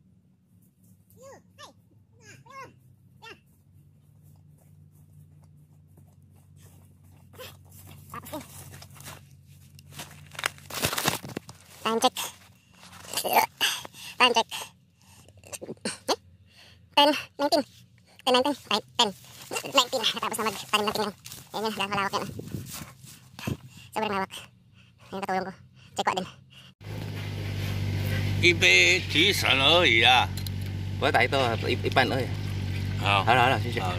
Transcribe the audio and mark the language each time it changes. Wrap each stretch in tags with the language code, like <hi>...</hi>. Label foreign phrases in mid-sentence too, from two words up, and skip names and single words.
<en>Time check. Time check. 10:19. 10:19. Right, 10:19.</en> <tl>Tapos na mag-tanim natin yung yan yan, malawak yan. Sobrang lawak. Yung katulong ko. Check ko din.</tl> <zh>一杯提神而已啊。</zh> <tl>Wala tayo ito, ipan.</tl> <zh>好，</zh> <tl>Hala, sige.</tl>